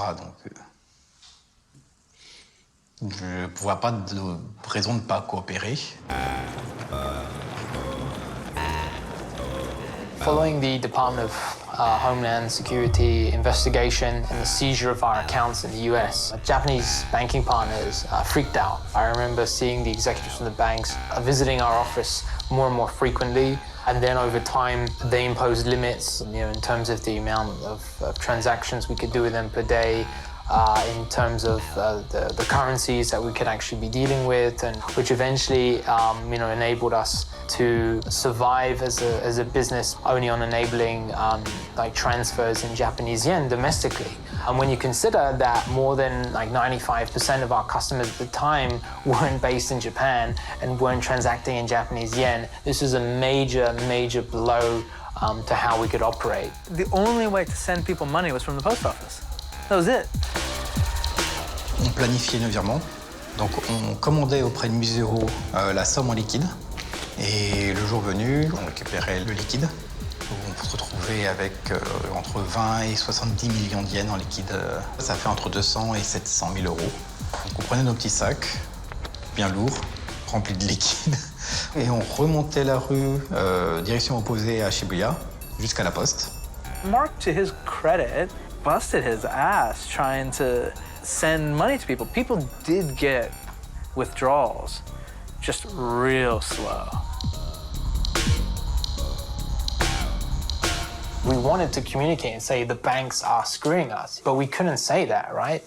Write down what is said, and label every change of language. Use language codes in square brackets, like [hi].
[fr] Donc, je ne vois pas de raison de ne pas coopérer. [en] Following the Department of Homeland Security investigation and the seizure of our accounts in the US, Japanese banking partners freaked out. I remember seeing the executives from the banks visiting our office more and more frequently, and then over time they imposed limits, in terms of the amount of transactions we could do with them per day, in terms of the currencies that we could actually be dealing with, and which eventually enabled us to survive as a business only on enabling transfers in Japanese yen domestically. And when you consider that more than 95% of our customers at the time weren't based in Japan and weren't transacting in Japanese yen, this is a major blow to how we could operate. The only way to send people money was from the post office. That was it. [fr] On planifiait nos virements. Donc on commandait auprès de Museo la somme en liquide. Et le jour venu, on récupérait le liquide. On se retrouvait avec entre 20 et 70 millions de yens en liquide. Ça fait entre 200 et 700 000 euros. Donc on prenait nos petits sacs, bien lourds, remplis de liquide. Et on remontait la rue, direction opposée à Shibuya, jusqu'à la poste. [en] Mark, to his credit, busted his ass trying to send money to people. People did get withdrawals, just real slow. We wanted to communicate and say the banks are screwing us, but we couldn't say that, right?